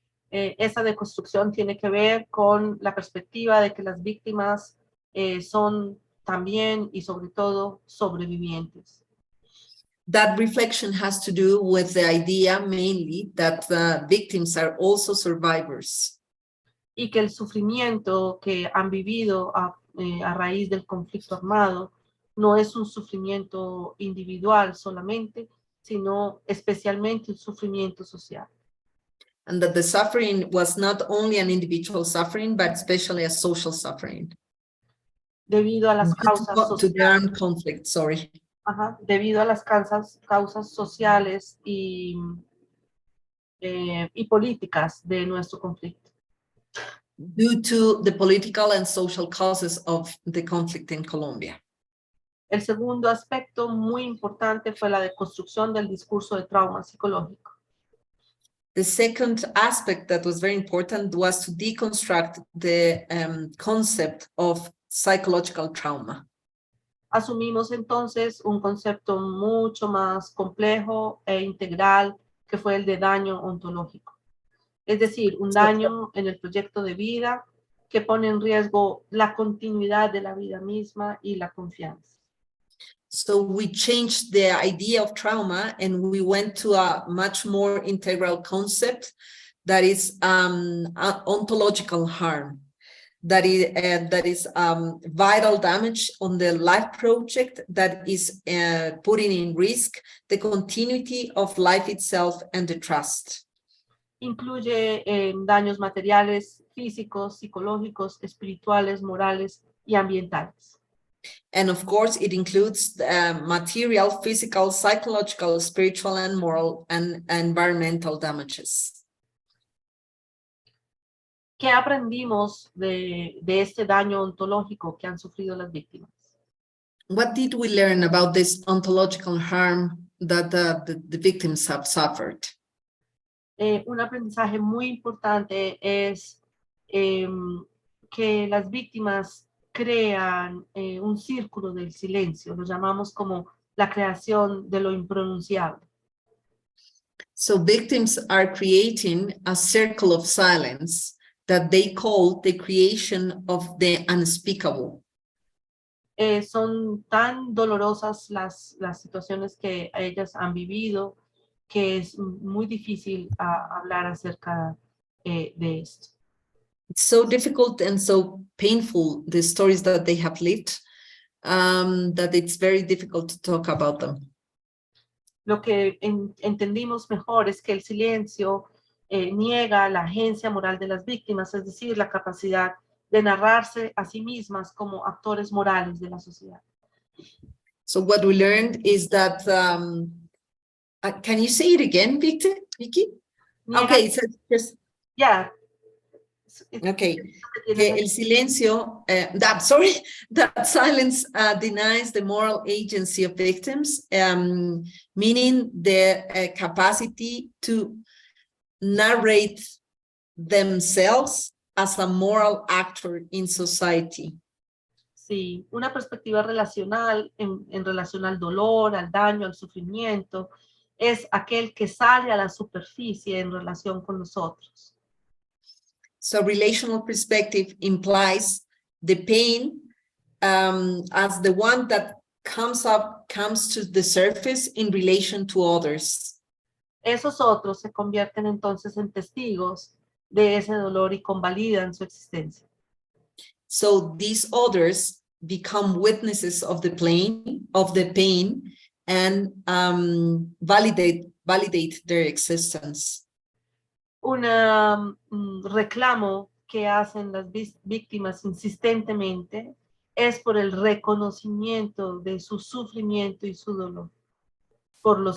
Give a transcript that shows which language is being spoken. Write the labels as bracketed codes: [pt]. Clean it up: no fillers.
[es] Esa deconstrucción tiene que ver con la perspectiva de que las víctimas son también y sobre todo sobrevivientes. [en] That reflection has to do with the idea mainly that victims are also survivors. [es] Y que el sufrimiento que han vivido a raíz del conflicto armado no es un sufrimiento individual solamente, sino especialmente un sufrimiento social. [en] And that the suffering was not only an individual suffering, but especially a social suffering. [es] Debido a las causas [en] To the armed [es] sociales. [en] conflict, sorry. [es] Debido a las causas sociales y políticas de nuestro conflicto. [en] Due to the political and social causes of the conflict in Colombia. [es] El segundo aspecto muy importante fue la deconstrucción del discurso de trauma psicológico. [en] The second aspect that was very important was to deconstruct the concept of psychological trauma. [es] Asumimos entonces un concepto mucho más complejo e integral que fue el de daño ontológico. Es decir, un daño en el proyecto de vida que pone en riesgo la continuidad de la vida misma y la confianza. [en] So we changed the idea of trauma and we went to a much more integral concept that is ontological harm. That is vital damage on the life project that is putting in risk the continuity of life itself and the trust. [es] Incluye daños materiales, físicos, psicológicos, espirituales, morales y ambientales. [en] And of course, it includes material, physical, psychological, spiritual, and moral and environmental damages. [es] ¿Qué aprendimos de este daño ontológico que han sufrido las víctimas? [en] What did we learn about this ontological harm that the victims have suffered? [es] Un aprendizaje muy importante es que las víctimas crean un círculo del silencio, lo llamamos como la creación de lo impronunciable. [en] So victims are creating a circle of silence that they call the creation of the unspeakable. [es] Son tan dolorosas las situaciones que ellas han vivido que es muy difícil hablar acerca de esto. [en] It's so difficult and so painful, the stories that they have lived, that it's very difficult to talk about them. [es] Lo que entendimos mejor es que el silencio niega la agencia moral de las víctimas, es decir, la capacidad de narrarse a sí mismas como actores morales de la sociedad. [en] So what we learned is that, can you say it again, Vicky? Okay, so just, Yeah. okay. [es] Que el silencio, [en] that silence denies the moral agency of victims, meaning the capacity to narrate themselves as a moral actor in society. [es] Sí, una perspectiva relacional en relación al dolor, al daño, al sufrimiento, es aquel que sale a la superficie en relación con nosotros. [en] So relational perspective implies the pain as the one that comes to the surface in relation to others. [es] Esos otros se convierten entonces en testigos de ese dolor y convalidan su existencia. [en] So these others become witnesses of the pain and validate their existence. [es] Un reclamo que hacen las víctimas insistentemente es por el reconocimiento de su sufrimiento y su dolor por los